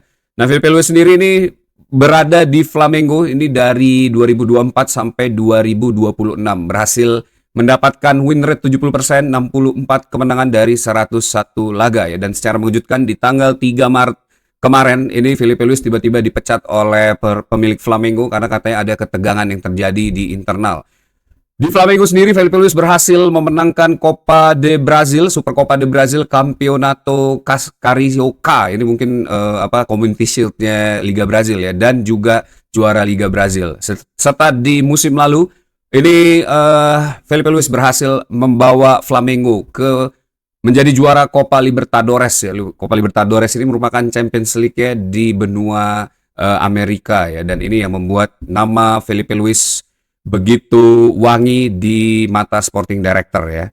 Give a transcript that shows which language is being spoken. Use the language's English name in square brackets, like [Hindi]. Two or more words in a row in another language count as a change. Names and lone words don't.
[Indonesian] Nah, Filipe Luis sendiri ini berada di Flamengo ini dari 2024 sampai 2026, berhasil mendapatkan [English] win rate [Indonesian] 70%, 64 kemenangan dari 101 laga ya. Dan secara mengejutkan di tanggal 3 Maret kemarin ini Filipe Luis tiba-tiba dipecat oleh pemilik Flamengo karena katanya ada ketegangan yang terjadi di internal. Di Flamengo sendiri Filipe Luis berhasil memenangkan Copa de Brazil, Super Copa de Brazil, Campeonato Carioca. Ini mungkin Community Shield-nya Liga Brazil ya, dan juga juara Liga Brazil. Serta di musim lalu ini Filipe Luis berhasil membawa Flamengo ke menjadi juara Copa Libertadores ya. Copa Libertadores ini merupakan Champions League ya di benua Amerika ya, dan ini yang membuat nama Filipe Luis begitu wangi di mata [English] Sporting Director [Indonesian] ya.